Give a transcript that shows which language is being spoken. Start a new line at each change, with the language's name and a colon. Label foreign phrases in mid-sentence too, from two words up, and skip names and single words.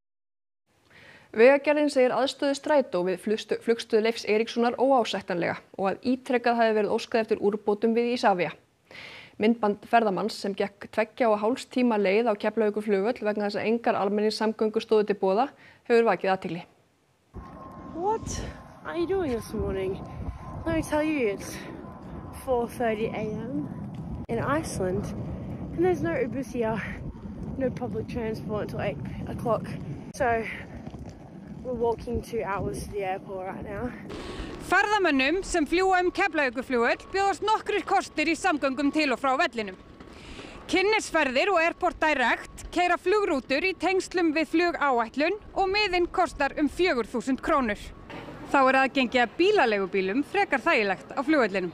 Icelandic: Vegagerðin segir aðstöðu Strætó við flugstöð Leifs Eiríkssonar óásættanlega og að ítrekað hafi verið óskað eftir úrbótum við Isavia. Myndband ferðamanns sem gekk 2,5 tíma leið á Keflavíkurflugvöll vegna þess að engar almenningssamgöngur stóðu til boða hefur vakið athygli.
English: What are you doing this morning? Let me tell you, it's 4:30 a.m. in Iceland and there's no Ubers here, no public transport until 8 o'clock. So we're walking 2 hours to the airport right now.
Icelandic: Ferðamönnum sem fljúga Keflavíkurflugvöll bjóðast nokkrir kostir í samgöngum til og frá vellinum. Kynnisferðir og Airport Direct keyra flugrútur í tengslum við flugáætlun og miðinn kostar 4.000 krónur. Þá er aðgengi að bílaleigubílum frekar þægilegt á flugvellinum.